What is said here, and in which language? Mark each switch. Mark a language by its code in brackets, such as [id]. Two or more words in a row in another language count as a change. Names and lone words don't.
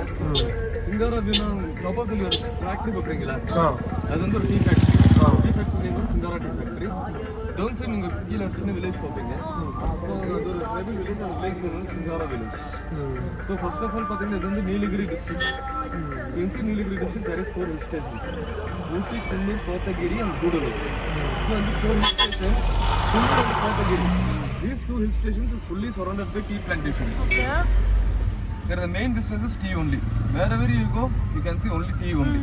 [ta] ಸಿಂಗಾರ ವ್ಯೂನ ಪ್ರಪೋಸಲ್ ஒரு ஃபேக்டரி பார்க்குறீங்களா, அது வந்து ஒரு [en] tea factory. tea factory வந்து Singara tea factory. down side [ta] நீங்கள் கீழே சின்ன வில்லேஜ் பார்ப்பீங்க. ஸோ அது ஒரு [en] tribal village, [ta] அந்த வில்லேஜ் வந்து சிங்காரா வில்லேஜ். [en] so first of all [ta] பார்த்தீங்கன்னா இது வந்து நீலகிரி டிஸ்ட்ரிக்ட். [en] inside Nilgiri district there is 4 hill stations. Ooty, Kunnur, Kotagiri and Gudalur. So in these 4 hill stations, Kunnur and Kotagiri, these 2 hill stations is fully surrounded by tea plantations. Okay. There the main business is tea only. Wherever you go, you can see only tea only.